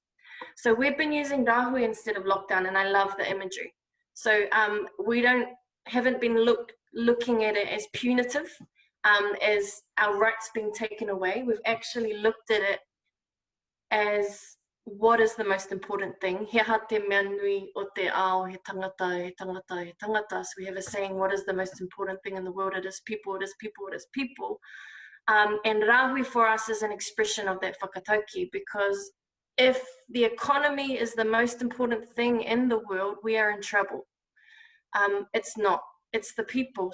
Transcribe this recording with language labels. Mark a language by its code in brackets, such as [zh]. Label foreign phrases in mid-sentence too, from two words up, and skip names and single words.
[en] So we've been using rahui instead of lockdown, and I love the imagery. So we haven't been looking at it as punitive, as our rights being taken away. We've actually looked at it as what is the most important thing. [mi] He aha te mea nui o te ao, he tangata, he tangata, he tangata. [en] So we have a saying, what is the most important thing in the world? It is people, it is people, it is people. And rahui for us is an expression of that whakatauki, because if the economy is the most important thing in the world, we are in trouble. It's not, it's the people.